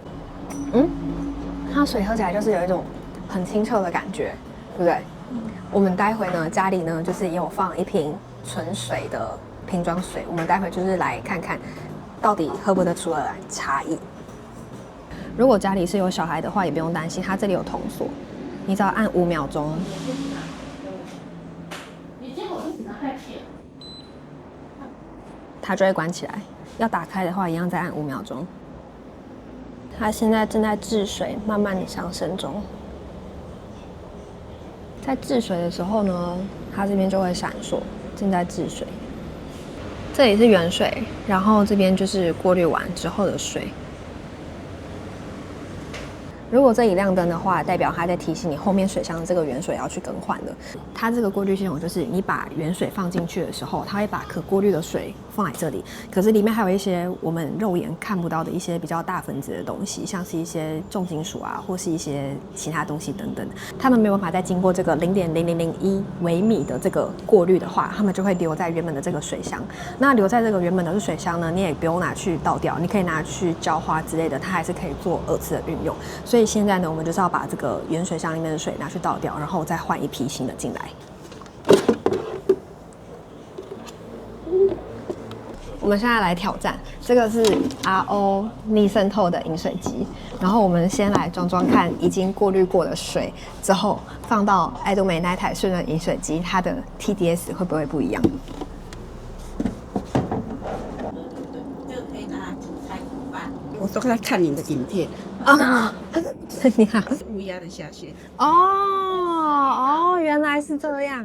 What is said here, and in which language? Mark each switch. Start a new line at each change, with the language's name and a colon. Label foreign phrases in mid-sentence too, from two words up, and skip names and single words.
Chinese: 它水喝起來就是有一種很清澈的感覺，對不对？我們待會呢，家裡呢就是也有放一瓶純水的瓶裝水，我們待會就是來看看到底喝不喝得出來差異。如果家裡是有小孩的話，也不用擔心，它這裡有銅鎖，你只要按5秒鐘。它就會關起來。要打開的話，一樣再按5秒鐘。它現在正在治水，慢慢上升中。在治水的時候呢，它這邊就會閃爍，正在治水。這裡是原水，然後這邊就是過濾完之後的水。如果這裡亮燈的話，代表它在提醒你後面水箱的這個原水要去更換了。它這個過濾系統就是你把原水放進去的時候，它會把可過濾的水放在這裡，可是裡面還有一些我們肉眼看不到的一些比較大分子的東西，像是一些重金屬啊，或是一些其他東西等等。它們沒有辦法再經過這個0.0001微米的這個過濾的話，它們就會留在原本的這個水箱。那留在這個原本的水箱呢，你也不用拿去倒掉，你可以拿去澆花之類的，它還是可以做2次的運用。所以現在呢，我們就是要把這個原水箱裡面的水拿去倒掉，然後再換一批新的進来。我們現在來挑戰，這個是 RO 逆滲透的飲水機，然後我們先來裝裝看，已經過濾過的水之後，放到愛多美那台瞬潤飲水機，它的 TDS 會不會不一樣？我都在看你的影片啊，你好，乌鴉的下線哦，原來是这樣。